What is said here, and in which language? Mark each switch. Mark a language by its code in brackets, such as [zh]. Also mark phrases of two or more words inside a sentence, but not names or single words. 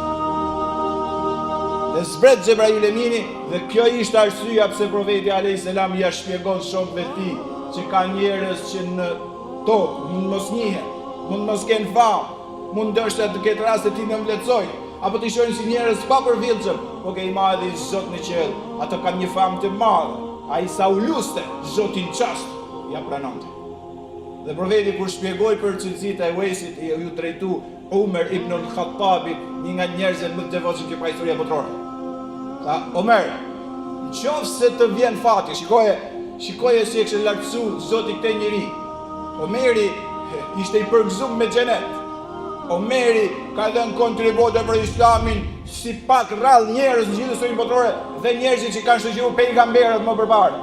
[sq] Dhe zbret Xhebrail e mini dhe kjo ishte arsyeja pse profeti [ar] عليه السلام [sq] ja shpjegon shokëve të tij që ka njerëz që në tokë mund mos njihen, mund mos kenë famë, mund ndoshta të ketë raste ti në mbletësojnë, apo të shohin si njerëz pa përvillshëm, por ke i madhi Zot në qiell, ato kanë një famë të madhe. Ai sa u luste, Zotin çast ja pranonte. Dhe profeti kur shpjegoi për cilësitë e Uwaisit, ju drejtu Umar ibn al-Khattabit, një nga njerëzit më të devotshëm që ka historia botërore. Tha, Omer, nëse të vjen fati, shikoje si e kishte lartësu Zoti këtë njeri. Omeri ishte i përgëzuar me xhenet. Omeri ka dhënë kontributo për Islamin si pak rrallë njerëz në gjithë historinë botërore dhe njerëzit që kanë shoqëruar pejgamberët më përpara.